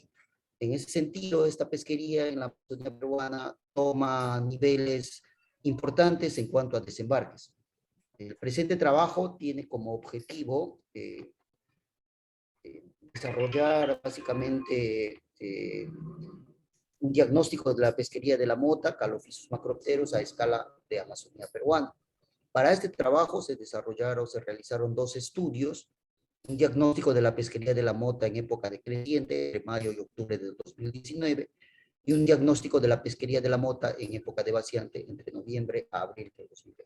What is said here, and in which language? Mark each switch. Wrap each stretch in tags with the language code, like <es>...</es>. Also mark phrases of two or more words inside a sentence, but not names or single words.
<es>En ese sentido, esta pesquería en la Amazonía peruana toma niveles importantes en cuanto a desembarques. El presente trabajo tiene como objetivo desarrollar básicamente un diagnóstico de la pesquería de la mota, Calophysus macropterus, a escala de Amazonía peruana. Para este trabajo se realizaron 2 estudios: un diagnóstico de la pesquería de la mota en época decreciente, entre mayo y octubre de 2019, y un diagnóstico de la pesquería de la mota en época de vaciante, entre noviembre a abril de 2020.</es>